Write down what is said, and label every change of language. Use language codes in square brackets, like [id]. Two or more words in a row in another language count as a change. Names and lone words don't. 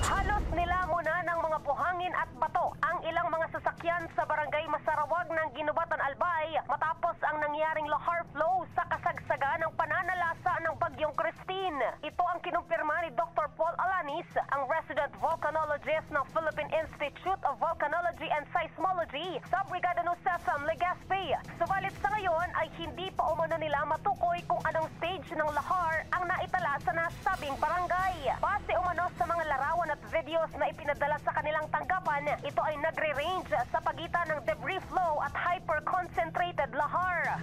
[tl] Halos nilamuna ng mga buhangin at bato ang ilang mga sasakyan sa barangay Masarawag ng Ginubatan, Albay matapos ang nangyaring [en] lahar flow [tl] sa kasagsagan ng pananalasa ng Bagyong Christine. Ito ang kinumpirma ni Dr. Paul Alanis, ang resident volcanologist ng [en] Philippine Institute of Volcanology and Seismology [tl] sa Brigada Nusesam, Legazpi. Subalit sa ngayon ay hindi pa umano nila matukoy kung anong stage ng lahar ang naitala sa nasabing barangay. Base umano sa mga larawan at videos na ipinadala sa kanilang tanggapan, ito ay nagre-range sa pagitan ng [en] debris flow [tl] at [en] hyper-concentrated lahar.